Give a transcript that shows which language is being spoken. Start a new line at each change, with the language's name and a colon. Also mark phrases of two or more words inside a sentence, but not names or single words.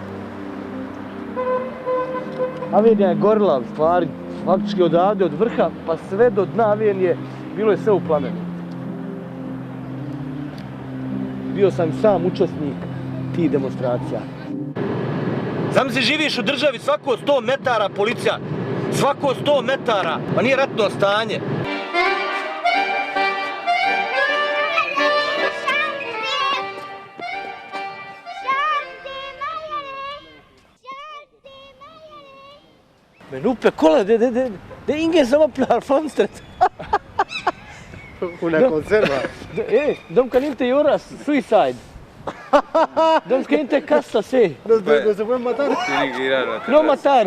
Serbian: Avenija je gorila u stvari, faktički odavde od vrha pa sve do dna Avenije bilo je sve u plamenu. Bio sam sam učesnik tih demonstracija. Zamisli, živiš u državi, svako 100 metara policija, svako 100 metara, pa nije ratno stanje.
Swedish: Men uppe, kolla, det är ingen som öppnar fönstret.
Spanish: Una conserva.
Swedish: De kan inte göra suicide. De ska inte kasta sig.
Spanish: No se pueden matar. No matar.